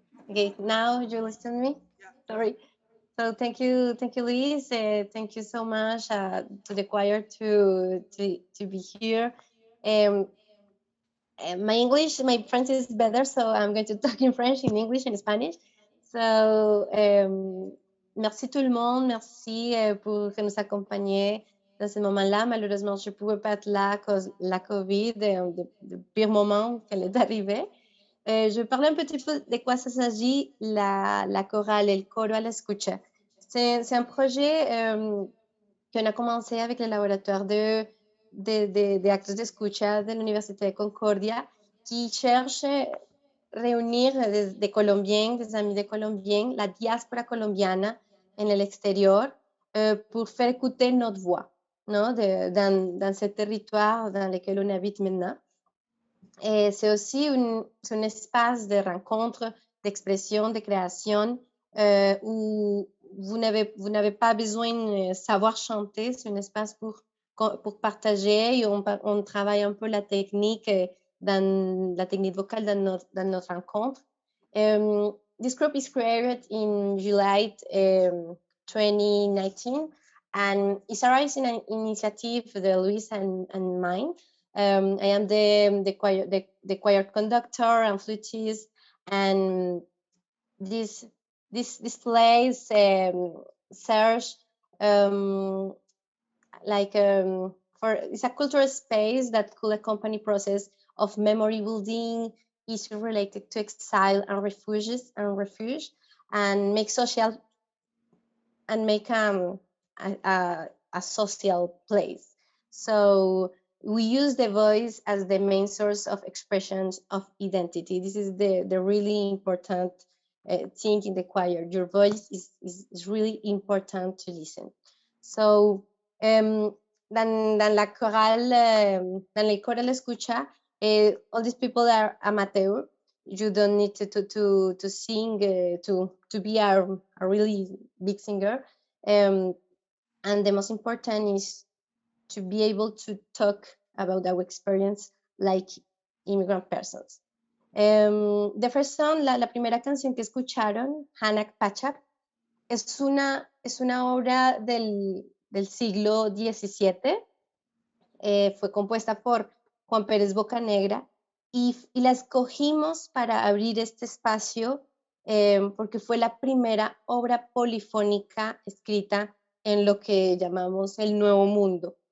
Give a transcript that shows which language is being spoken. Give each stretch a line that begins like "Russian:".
English: Okay, now you listen to me? Sorry. So thank you, Luis. Thank you so much to the choir to be here. My English, my French is better, so I'm going to talk in French, in English, and Spanish.
French: So merci tout le monde, merci pour que nous accompagner dans ce moment-là. Malheureusement, je ne pouvais pas être là à cause de la COVID, de pire moment qu'elle est arrivée. Je vais parler un petit peu de quoi ça s'agit, la chorale,
Spanish: el coro a la escucha.
French: C'est un projet qu'on a commencé avec le laboratoire
Spanish: de actos de escucha
French: de l'Université de Concordia, qui cherche réunir des Colombiens, des amis de Colombiens, la diaspora
Spanish: colombiana en el
French: extérieur, pour faire écouter notre voix, non, dans ce territoire dans lequel on habite maintenant. Et c'est aussi un espace de rencontre, d'expression, de création, où vous n'avez pas besoin de savoir chanter. C'est un espace pour partager, et on travaille un peu la technique vocale dans notre rencontre.
English: This group is created in July 2019, and it's a rising initiative, the Luis and mine. I am the choir conductor and flutist, and this plays serves it's a cultural space that could accompany process of memory building, issues related to exile and refuge, and make social and make a social place. So we use the voice as the main source of expressions of identity. This is the really important thing in the choir. Your voice is really important to listen.
French: So dans la chorale, dans les chorales escucha,
English: all these people are amateur. You don't need to sing to be a really big singer. And the most important is to be able to talk about our experience like immigrant persons. The first song,
Spanish: la primera canción que escucharon, Hanak Pachak, es una obra del siglo XVII. Fue compuesta por Juan Pérez Bocanegra y la escogimos para abrir este espacio porque fue la primera obra polifónica escrita en lo que llamamos el Nuevo Mundo.